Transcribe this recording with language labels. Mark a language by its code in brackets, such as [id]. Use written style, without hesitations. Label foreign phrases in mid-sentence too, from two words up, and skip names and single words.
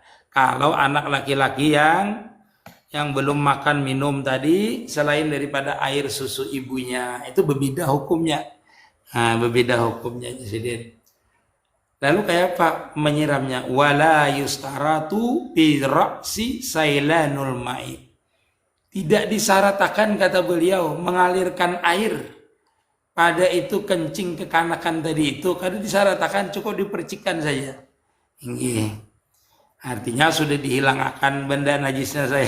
[id] Kalau anak laki-laki yang belum makan minum tadi selain daripada air susu ibunya, itu berbeda hukumnya. Nah, berbeda hukumnya Jasidin. Lalu kayak apa menyiramnya? [ar] Wala yustaratu bi ra'si sailanul ma'i. [id] Tidak disyaratkan, kata beliau, mengalirkan air pada itu kencing kekanakan tadi itu, karena disyaratkan cukup dipercikkan saja. Ini artinya sudah dihilangkan benda najisnya saya.